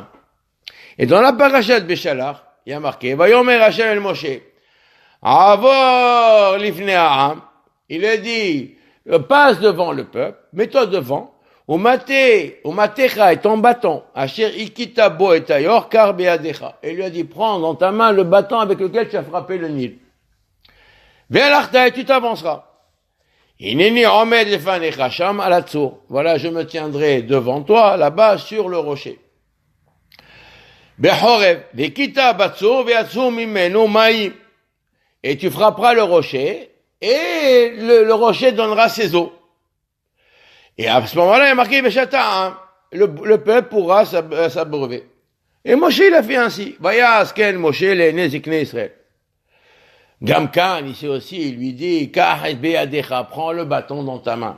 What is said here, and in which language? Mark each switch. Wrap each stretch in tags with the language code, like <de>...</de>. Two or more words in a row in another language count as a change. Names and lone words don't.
<fr>Et dans la parasha de Béchalach, il y a marqué,</fr> <he>ויאמר השם אל משה, עבור לפני העם,</he> <fr>il a dit, passe devant le peuple, mets-toi devant, Umatecha et ton bâton,</fr> <he>אשר הכית בו את היאור קח בידך.</he> <fr>Et il lui a dit, prends dans ta main le bâton avec lequel tu as frappé le Nil. Ve'alachta et tu t'avanceras.</fr> <he>הנני עומד לפניך שם על הצור.</he> <fr>Voilà, je me tiendrai devant toi, là-bas, sur le rocher.</fr> <he>בחורב, והכית בצור ויצאו ממנו מים.</he> <fr>Et tu frapperas le rocher, et le rocher donnera ses eaux. Et à ce moment-là, il y a marqué Beshata, le peuple pourra s'abreuver. Et Moshe, il a fait ainsi.</fr> <he>ויעש כן משה לזקני ישראל. גם כאן,</he> <fr>ici aussi, il lui dit,</fr> <he>קח בידך,</he> <fr>prends le bâton dans ta main.</fr>